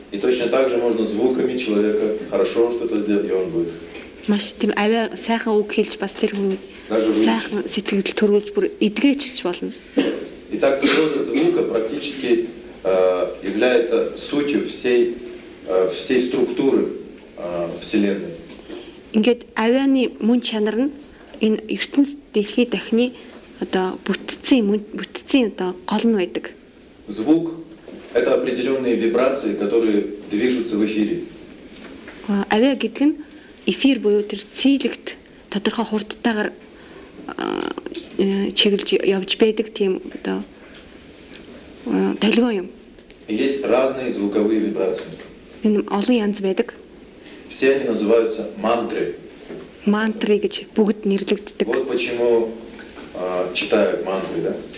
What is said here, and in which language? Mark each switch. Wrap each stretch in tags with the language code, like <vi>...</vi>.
<ru>И точно так же можно звуками человека хорошо что-то сделать, и он будет.</ru> <mn>Маш тийм авиа сайхан үг хэлж бас тэр хүн сайхан сэтгэл төрүүлж бүр эдгэжчих болно.</mn> <ru>Итак, природа звука практически является сутью всей, всей структуры Вселенной.</ru> <mn>Ингээд авианы мөн чанар нь энэ ертөнцийн дэлхийн дахны одоо бүтцийн одоо гол нь байдаг.</mn> <ru>Звук это определенные вибрации, которые движутся в эфире.</ru> <mn>Авиа гэдэг нь эфир буюу тэр цилэгт тодорхой хурдтайгаар чиглэж явж байдаг тийм одоо дэлгөө юм.</mn> <ru>Есть разные звуковые вибрации.</ru> <mn>Энэ олон янз байдаг.</mn> <ru>Все они называются мантры.</ru> <mn>Мантры гэж бүгд нэрлэгддэг.</mn> <ru>Вот почему читают мантры, да?</ru>